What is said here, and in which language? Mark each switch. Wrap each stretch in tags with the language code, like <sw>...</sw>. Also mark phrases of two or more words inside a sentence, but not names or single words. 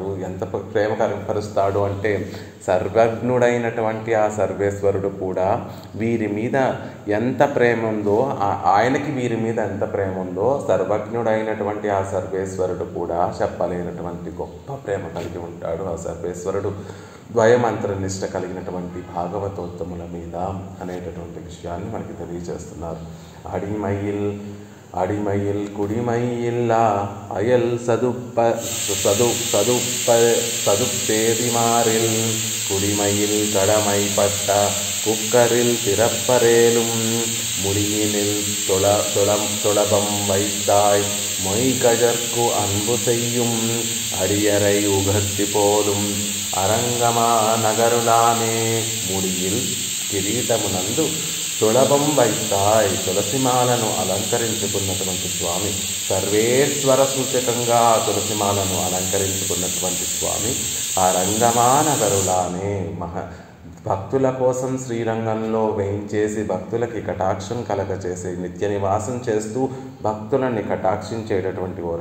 <te>ఎంత ప్రేమ కనపరుస్తాడు అంటే సర్వజ్ఞుడైనటువంటి ఆ సర్వేశ్వరుడు కూడా వీరి మీద ఎంత ప్రేమ ఉందో, ఆయనకి వీరి మీద ఎంత ప్రేమ ఉందో సర్వజ్ఞుడైనటువంటి ఆ సర్వేశ్వరుడు కూడా చెప్పలేనటువంటి గొప్ప ప్రేమ కలిగి ఉంటాడు. ఆ సర్వేశ్వరుడు ద్వయమంత్రనిష్ట కలిగినటువంటి భాగవతోత్తముల మీద అనేటటువంటి విషయాన్ని మనకి తెలియజేస్తున్నారు.</te> <ta>அடிமையில் குடிமையில்லா அயல் சதுப்பேதிமாறில் குடிமையில் கடமைப்பட்ட குக்கரில் திறப்பரேலும் முடியினில் தொளபம் வைத்தாய் மொய்கஜர்க்கு அன்பு செய்யும் அடியரை உகத்தி போலும் அரங்கமா நகருலாமே.</ta> <te>முடியில் కిరీటమునందు</te> <ta>துளபம் வைத்தாய்,</ta> <te>తులసిమాలను అలంకరించుకున్నటువంటి స్వామి, సర్వేశ్వర సూచకంగా తులసిమాలను అలంకరించుకున్నటువంటి స్వామి ఆ రంగమానగరులానే భక్తుల కోసం శ్రీరంగంలో వేయించేసి భక్తులకి కటాక్షం కలగచేసి నిత్య నివాసం చేస్తూ భక్తులని కటాక్షించేటటువంటి ఓ</te>